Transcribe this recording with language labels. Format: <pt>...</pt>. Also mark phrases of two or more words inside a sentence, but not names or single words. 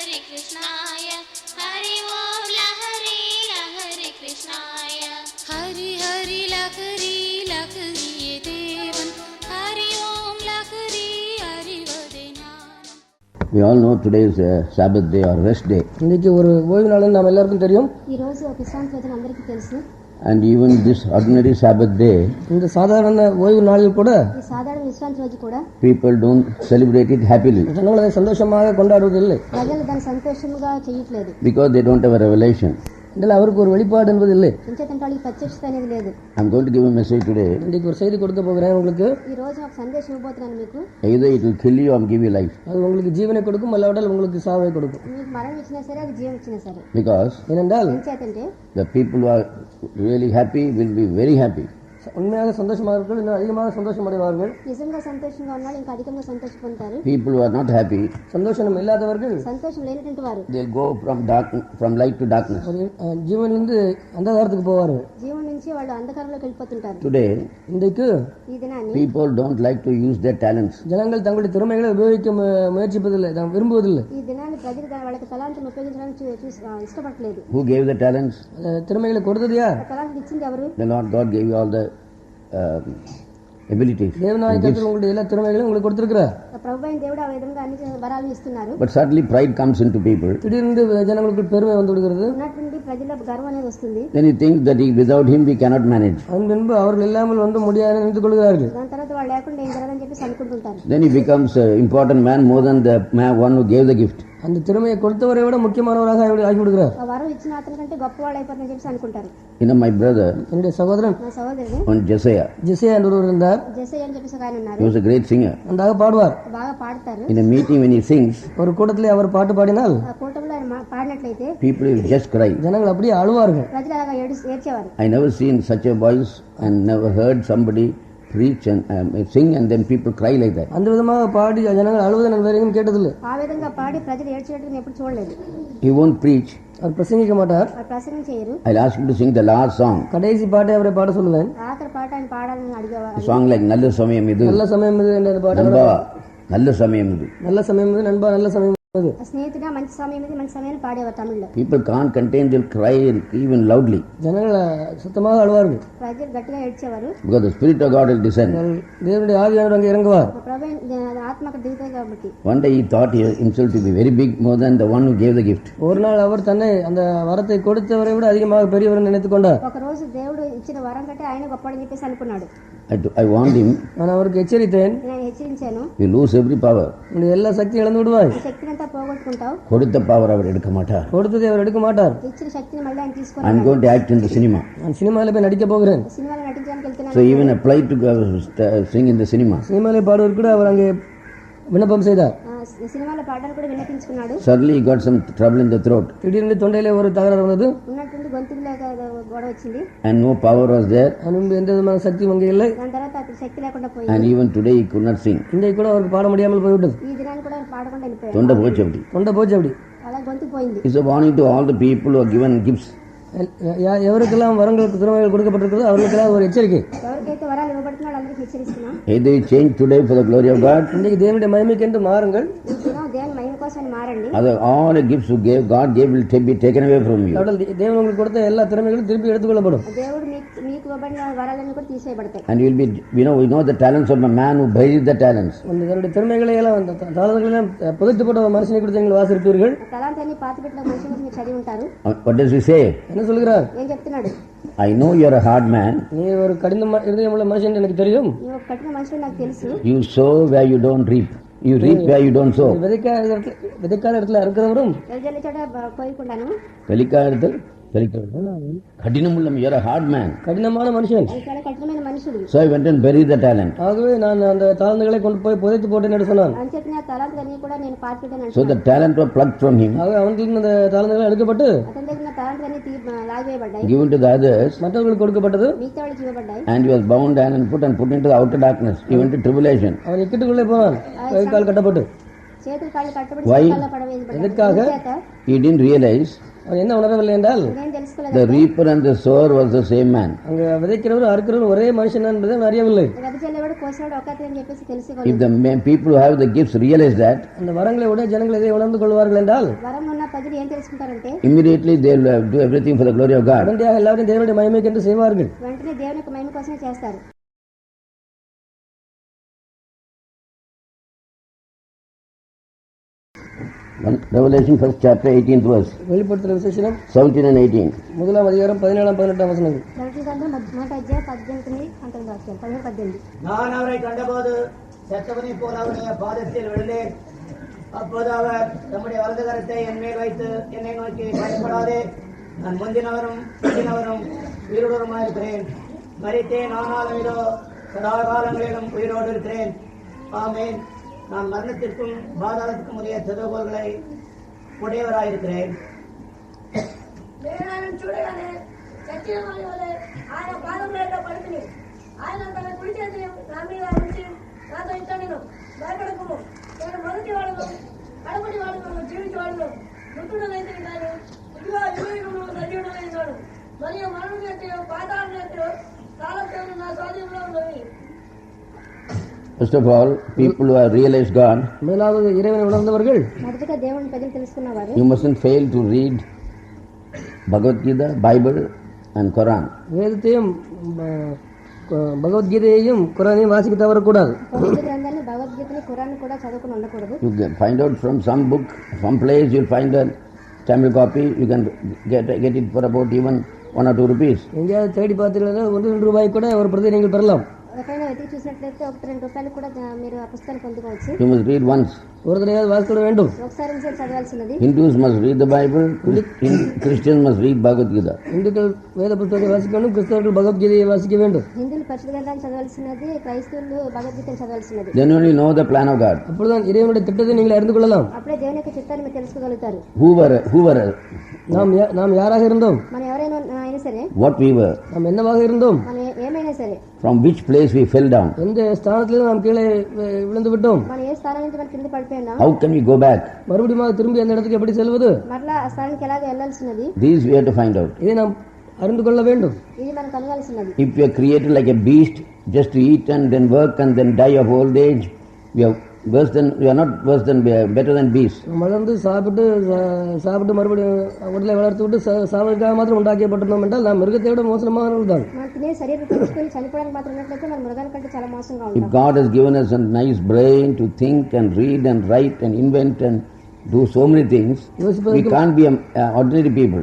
<sa>Krishnaya, Hari Om Lahari Lahari Krishnaya, Hari Hari Lahari Lahari Ye Devan, Hari Om Lahari Hari Vadenanam.</sa> <en>We all know today is a Sabbath day or rest day.</en> <ta>இன்னைக்கு ஒரு ஓய்வு நாள் நாம் எல்லாருக்கும் தெரியும்.</ta> <te>ఈ రోజు ఒక విశ్రాంతి రోజు అందరికీ తెలుసు.</te> <en>And even this ordinary Sabbath day,</en> <ta>இந்த சாதாரண ஓய்வு நாளில் கூட</ta> <te>ఈ సాధారణ విశ్రాంతి రోజు కూడా</te> <en>people don't celebrate it happily</en> <ta>ஜனங்கள் அதை சந்தோஷமாக கொண்டாடுவதில்லை.</ta> <te>ప్రజలు దాన్ని సంతోషంగా చేయట్లేదు.</te> <en>because they don't have a revelation.</en> <ta>இதில் அவருக்கு ஒரு வெளிப்பாடு என்பது இல்லை.</ta> <te>ఎంచేతంటే వాళ్ళకి ప్రత్యక్షత అనేది లేదు.</te> <en>I'm going to give a message today.</en> <ta>இன்னைக்கு ஒரு செய்தி கொடுக்க போகிறேன் உங்களுக்கு.</ta> <te>ఈ రోజు ఒక సందేశం ఇవ్వబోతున్నాను మీకు.</te> <en>Either it will kill you or give you life.</en> <ta>அது உங்களுக்கு ஜீவனை கொடுக்கும், அல்லாவிட்டால் உங்களுக்கு சாவை கொடுக்கும்.</ta> <te>మీకు మరణం ఇచ్చినా సరే అది జీవం ఇచ్చినా సరే.</te> <en>Because</en> <te>ఏనంటాల్ ఎంచేతంటే</te> <en>the people who are really happy will be very happy.</en> <ta>உண்மையாக சந்தோஷமானவர்கள் இன்னும் அதிகமாக சந்தோஷம் அடைவார்கள்.</ta> <te>నిజంగా సంతోషంగా ఉన్నాళ్ళు ఇంకా అధికంగా సంతోషం పొందుతారు.</te> <en>People who are not happy,</en> <ta>சந்தோஷம் இல்லாதவர்கள்</ta> <te>సంతోషం లేనటువంటి వారు</te> <en>they'll go from light to darkness.</en> <ta>ஜீவனிலிருந்து அந்தகாரத்துக்கு போவார்கள்.</ta> <te>జీవం నుంచి వాళ్ళు అంధకారంలోకి వెళ్ళిపోతుంటారు.</te> <en>Today</en> <ta>இன்றைக்கு</ta> <te>ఈ దినాన్ని</te> <en>people don't like to use their talents.</en> <ta>ஜனங்கள் தங்களுடைய திறமைகளை உபயோகிக்க முயற்சிப்பதில்லை, விரும்புவதில்லை.</ta> <te>ఈ దినాన్ని ప్రజలు వాళ్ళకి తలాంతులను ఉపయోగించడానికి ఇష్టపడలేదు.</te> <en>Who gave the talents?</en> <ta>திறமைகளை கொடுத்தது யார்?</ta> <te>తలాంతులు ఇచ్చింది ఎవరు?</te> <en>The Lord God gave you all the abilities.</en> <ta>தேவநாயகத்தில் உங்களுடைய எல்லா திறமைகளையும் உங்களுக்கு கொடுத்திருக்கிறார்.</ta> <te>ప్రభువైన దేవుడు ఆ విధంగా అన్ని వరాలను ఇస్తున్నారు.</te> <en>But certainly pride comes into people.</en> <ta>திடீர்னு ஜனங்களுக்கு பெருமை வந்து விடுகிறது.</ta> <te>ఉన్నటువంటి ప్రజలకు గర్వం అనేది వస్తుంది.</te> <en>Then he thinks that without him we cannot manage.</en> <ta>அதன் பின்பு அவர்கள் இல்லாமல் வந்து முடியாது நினைத்துக் கொள்கிறார்கள்.</ta> <te>దాని తర్వాత వాళ్ళు లేకుండా ఏం జరగదని చెప్పి అనుకుంటుంటారు.</te> <en>Then he becomes an important man more than the one who gave the gift.</en> <ta>அந்த திறமையை கொடுத்தவரை விட முக்கியமானவராக ஆகிவிடுகிறார்.</ta> <te>ఆ వరం ఇచ్చిన అతని కంటే గొప్పవాడు అయిపోతుందని చెప్పి అనుకుంటారు.</te> <en>My brother,</en> <ta>என்னுடைய சகோதரன்</ta> <te>నా సహోదరుడు</te> <en>on Josiah,</en> <ta>ஜெசியா என்பவர் இருந்தார்.</ta> <te>జెసయ్య అని చెప్పి ఆయన ఉన్నారు.</te> <en>he was a great singer.</en> <ta>நன்றாக பாடுவார்.</ta> <te>బాగా పాడతారు.</te> <en>In a meeting when he sings,</en> <ta>ஒரு கூட்டத்திலே அவர் பாட்டு பாடினால்</ta> <te>ఆ కూటంలో ఆయన పాడినట్లయితే</te> <en>people will just cry.</en> <ta>ஜனங்கள் அப்படியே அழுவார்கள்.</ta> <te>ప్రజలు అలాగా ఏడ్చేవారు.</te> <en>I never seen such a voice and never heard somebody preach and sing and then people cry like that.</en> <ta>அந்த விதமாக பாடி ஜனங்கள் அழுவதை நான் வேற எங்கேயும் கேட்டதில்லை.</ta> <te>ఆ విధంగా పాడి ప్రజలు ఏడ్చేటట్టు ఎప్పుడు చూడలేదు.</te> <en>He won't preach.</en> <ta>அவர் பிரசங்கிக்க மாட்டார்.</ta> <te>ఆ ప్రసంగం చేయరు.</te> <en>I'll ask him to sing the last song.</en> <ta>கடைசி பாட்டை அவரை பாட சொல்லுவேன்.</ta> <te>ఆఖరి పాట ఆయన పాడాలని అడిగేవారు.</te> <en>A song like</en> <ta>நல்ல சமயம் இது, நல்ல சமயம் இது என்ற பாட்டு. நண்பா நல்ல சமயம் இது, நல்ல சமயம் இது, நண்பா நல்ல சமயம் இது.</ta> <te>స్నేహితుడా మంచి సమయం ఇది, మంచి సమయాన్ని పాడేవారు తమిళ్లో.</te> <en>people can't contain, they'll cry even loudly</en> <ta>ஜனங்கள் சத்தமாக அழுவார்கள்.</ta> <te>ప్రజలు గట్టిగా ఏడ్చేవారు.</te> <en>because the spirit of God will descend.</en> <ta>தேவனுடைய ஆவியானவர் அங்கே இறங்குவார்.</ta> <te>ఆత్మ అక్కడ దిగుతాయి కాబట్టి.</te> <en>One day he thought himself to be very big, more than the one who gave the gift.</en> <ta>ஒரு நாள் அவர் தன்னை அந்த வரத்தை கொடுத்தவரை விட அதிகமாக பெரியவர் நினைத்துக் கொண்டார்.</ta> <te>ఒక రోజు దేవుడు ఇచ్చిన వరం కంటే ఆయన గొప్పవాడని చెప్పేసి అనుకున్నాడు.</te> <en>I warned him,</en> <ta>நான் அவருக்கு எச்சரித்தேன்,</ta> <te>నేను హెచ్చరించాను,</te> <en>you lose every power.</en> <ta>உன்னுடைய எல்லா சக்தியும் இழந்து விடுவாய்.</ta> <te>శక్తిని అంతా పోగొట్టుకుంటావు.</te> <ta>கொடுத்த பவர் அவர் எடுக்க மாட்டார். கொடுத்ததை அவர் எடுக்க மாட்டார்.</ta> <te>ఇచ్చిన శక్తిని మళ్ళీ ఆయన</te> <en>I'm</en> <te>తీసుకొని</te> <en>going to act in the cinema.</en> <ta>நான் சினிமாவில் போய் நடிக்க போகிறேன்.</ta> <te>సినిమాలో నటించడానికి వెళ్తున్నాను.</te> <en>So even applied to sing in the cinema.</en> <ta>சினிமாவில் பாடுவது கூட அவர் அங்கே விண்ணப்பம் செய்தார்.</ta> <te>సినిమాలో పాడడానికి కూడా విన్నపించుకున్నాడు.</te> <en>Suddenly he got some trouble in the throat.</en> <ta>திடீர்னு தொண்டையிலே ஒரு தகராறு வந்தது.</ta> <te>ఉన్నటువంటి గొంతులో గొడవ వచ్చింది.</te> <en>And no power was there.</en> <ta>முன்பு எந்த விதமான சக்தியும் அங்கே இல்லை.</ta> <te>దాని తర్వాత అతనికి శక్తి లేకుండా పోయింది.</te> <en>And even today he could not sing.</en> <ta>இன்றைக்கு கூட அவருக்கு பாட முடியாமல் போய்விட்டது.</ta> <te>ఈ దినాన్ని కూడా పాడకుండా వెళ్ళిపోయాడు.</te> <ta>தொண்டை போச்சு அப்படி. தொண்டை போச்சு அப்படி.</ta> <te>అలా గొంతు పోయింది.</te> <en>It's a warning to all the people who are given gifts.</en> <ta>எவருக்கெல்லாம் வரங்களுக்கு திறமைகள் கொடுக்கப்பட்டிருக்கிறதோ அவர்களுக்கெல்லாம் ஒரு எச்சரிக்கை.</ta> <te>ఎవరికైతే వరాలు ఇవ్వబడుతున్నాడో అందరికీ హెచ్చరిస్తున్నాం.</te> <en>Either you change today for the glory of God.</en> <ta>இன்றைக்கு தேவனுடைய மகிமைக்கென்று மாறுங்கள்.</ta> <te>ఈ దినం దేవుని మహిమ కోసం మారండి.</te> <en>Other all the gifts God gave will be taken away from you.</en> <ta>தேவன் உங்களுக்கு கொடுத்த எல்லா திறமைகளும் திருப்பி எடுத்துக்கொள்ளப்படும்.</ta> <te>దేవుడు మీకు ఇవ్వబడిన వరాలన్నీ కూడా తీసేయబడతాయి.</te> <en>And you will be, we know the talents of a man who buried the talents.</en> <ta>தன்னுடைய திறமைகளை எல்லாம் தாளங்களை எல்லாம் புதைத்து போட்ட மனுஷனை குறித்து நீங்கள் வாசிப்பீர்கள்.</ta> <te>తలాంతాన్ని పాతిపెట్టిన మనిషిని మీరు చదివి ఉంటారు.</te> <en>What does he say?</en> <ta>என்ன சொல்கிறார்?</ta> <te>ఏం చెప్తున్నాడు?</te> <en>I know you are a hard man.</en> <ta>நீ ஒரு கடின இதயமுள்ள மனுஷன் எனக்கு தெரியும்.</ta> <te>నువ్వు కఠిన మనిషి నాకు తెలుసు.</te> <en>You sow where you don't reap. You reap where you don't sow.</en> <ta>விதைக்காத இடத்துல இருக்கிறவரும்</ta> <te>ఎల్జల్లి చోట కోయకుండాను</te> <ta>வெளிக்காத இடத்தில் கடினமுள்ள</ta> <en>you are a hard man.</en> <ta>கடினமான மனுஷன்.</ta> <te>చాలా కఠినమైన మనుషుడు.</te> <en>So I went and buried the talent.</en> <ta>ஆகவே நான் அந்த தாளந்துகளை கொண்டு போய் புதைத்து போட்டேன் என்று சொன்னான்.</ta> <te>అంచేతనే ఆ తలాంతులన్నీ కూడా నేను పాతిపెట్టాను.</te> <en>So the talent was plucked from him.</en> <ta>ஆகவே அவனுக்கு அந்த தாளந்துகள் எடுக்கப்பட்டு</ta> <te>అతని దగ్గర ఉన్న తలాంతులన్నీ లాగివేయబడ్డాయి.</te> <en>Given to the others.</en> <ta>மற்றவர்களுக்கு கொடுக்கப்பட்டது.</ta> <te>మిగతా వాళ్ళకి ఇవ్వబడ్డాయి.</te> <en>And he was bound and put into the outer darkness. He went to tribulation.</en> <ta>அவன் இக்கட்டுக்குள்ளே போனான். கை கால் கட்டப்பட்டு.</ta> <te>చేతులు కాళ్ళు కట్టబడి</te> <en>Why?</en> <te>కాళ్ళ పడవేయబడ్డాయి.</te> <ta>எதற்காக?</ta> <en>He didn't realize</en> <ta>அவன் என்ன உணரவில்லை என்றால்</ta> <te>ఏం తెలుసుకోలేదు</te> <en>the reaper and the sower was the same man.</en> <ta>அங்க விதைக்கிறவரும் அறுக்கிறவரும் ஒரே மனுஷன் என்பதை அவன் அறியவில்லை.</ta> <te>వెదజల్లేవాడు కోసేవాడు ఒకటే అని చెప్పేసి</te> <en>If</en> <te>తెలుసుకోలేదు.</te> <en>the people who have the gifts realize that,</en> <ta>அந்த வரங்களை உடைய ஜனங்கள் எதை உணர்ந்து கொள்வார்கள் என்றால்</ta> <te>వరం ఉన్న ప్రజలు ఏం తెలుసుకుంటారంటే</te> <en>immediately they will do everything for the glory of God.</en> <ta>உடனடியாக எல்லாரும் தேவனுடைய மகிமைக்கு என்று செய்வார்கள்.</ta> <te>వెంటనే దేవుని యొక్క మహిమ కోసమే చేస్తారు.</te> <en>Revelation 1st chapter 18th verse,</en> <ta>வெளிப்படுத்தல் விசேஷம்</ta> <en>17 and 18.</en> <ta>முதலாம் அதிகாரம் 17-18 வசனங்கள்.</ta> <te>ప్రకటన గ్రంథం మొదటి అధ్యాయం 18-19 వాక్యాలు 17-18.</te> <ta>நான் அவரை கண்டபோது செத்தவனை போல் அவருடைய பாதத்தில் விழுந்தேன். அப்போது அவர் தம்முடைய வலது கரத்தை என் மேல் வைத்து என்னை நோக்கி, பயப்படாதே, நான் முந்தினவரும் பிந்தினவரும் உயிரோடுமாயிருக்கிறேன். மரித்தேன், ஆனாலும் இதோ சதா காலங்களிலும் உயிரோடு இருக்கிறேன். ஆமேன். நான் மரணத்திற்கும் பாதாளத்துக்கும் உரிய திறவுகோல்களை உடையவராயிருக்கிறேன்.</ta> <te>నేను చూడగానే చచ్చిన వారి వలె ఆయన పాదముల పడుకుని ఆయన తన కుడి చేతిని నా మీద ఉంచి నాతో ఇట్లా నేను భయపడకుము, నేను మొదటి వాడును కడపటి వాడును జీవించి వాడును మృతుడనైతే కానీ ఇదిగో యుగయుగములు సజీవుడనైనాడు. మరియు మరణం యొక్క పాతాళం యొక్క కాలక్రమం నా స్వాధీనంలో ఉన్నవి.</te> <en>First of all, people who have realized God,</en> <ta>முதலாவது இறைவனை உணர்ந்தவர்கள்</ta> <te>మొదటగా దేవుని ప్రజలు తెలుసుకున్నవారు</te> <en>you mustn't fail to read Bhagavad Gita, Bible and Quran.</en> <ta>வேதத்தையும் பகவத்கீதையையும் குரானையும் வாசிக்க தவறக்கூடாது.</ta> <te>పవిత్ర గ్రంథాన్ని భగవద్గీతని ఖురాన్ కూడా చదువుకుని ఉండకూడదు.</te> <en>You can find out from some book, some place you'll find a Tamil copy, you can get it for about even 1 or 2 rupees.</en> <ta>எங்கேயாவது தேடி பார்த்தீங்கன்னா 1-2 ரூபாய் கூட ஒரு பிரதி நீங்கள் பெறலாம்.</ta> <te>ఎక్కడైనా వెతికి చూసినట్లయితే 1-2 రూపాయలు కూడా మీరు ఆ పుస్తకాన్ని పొందుకోవచ్చు.</te> <en>You must read once.</en> <ta>ஒரு தடவை வாசிக்க வேண்டும்.</ta> <te>ఒకసారి నుంచి చదవాల్సినది.</te> <en>Hindus must read the Bible, Christians must read Bhagavad Gita.</en> <ta>இந்துக்கள் வேத புத்தகத்தை வாசிக்க வேண்டும், கிறிஸ்தவர்கள் பகவத்கீதையை வாசிக்க வேண்டும்.</ta> <te>హిందువులు పరిశుద్ధ గ్రంథాన్ని చదవాల్సినది, క్రైస్తవులు భగవద్గీతను చదవాల్సినది.</te> <en>Then only know the plan of God.</en> <ta>அப்பொழுதுதான் இறைவனுடைய திட்டத்தை நீங்கள் அறிந்து கொள்ளலாம்.</ta> <te>అప్పుడే దేవుని యొక్క చిత్తాన్ని మీరు తెలుసుకోగలుగుతారు.</te> <en>Who were</en> <ta>நாம் யாராக இருந்தோம்,</ta> <te>మనం ఎవరైనా అయినా సరే,</te> <en>what we were,</en> <ta>நாம் என்னவாக இருந்தோம்,</ta> <te>మనం ఏమైనా సరే,</te> <en>from which place we fell down,</en> <ta>எந்த ஸ்தானத்திலிருந்து நாம் கீழே விழுந்து விட்டோம்,</ta> <te>మనం ఏ స్థానం నుంచి మనం కింద పడిపోయినా</te> <en>how can we go back,</en> <ta>மறுபடியும் திரும்பி அந்த இடத்துக்கு எப்படி செல்வது,</ta> <te>మరలా ఆ స్థానానికి ఎలాగ వెళ్ళాల్సినది,</te> <en>these we have to find out.</en> <ta>இதை நாம் அறிந்து கொள்ள வேண்டும்.</ta> <te>ఇది మనం కలగాల్సినది.</te> <en>If we are created like a beast, just to eat and then work and then die of old age, we are not worse than better than beasts.</en> <ta>மலர்ந்து சாப்பிட்டு மறுபடியும் உடலை வளர்த்து விட்டு சாவதற்காக மாத்திரம் உண்டாக்கப்பட்டிருந்தோம் என்றால் நாம் மிருகத்தை விட மோசமானவர்கள் தான்.</ta> <te>మనం తినే శరీరం తీసుకొని చనిపోవడానికి మాత్రం ఉన్నట్లయితే మనం మృగానికంటే చాలా మోసంగా</te> <en>If</en> <te>ఉంటాం.</te> <en>God has given us a nice brain to think and read and write and invent and do so many things, we can't be ordinary people.</en>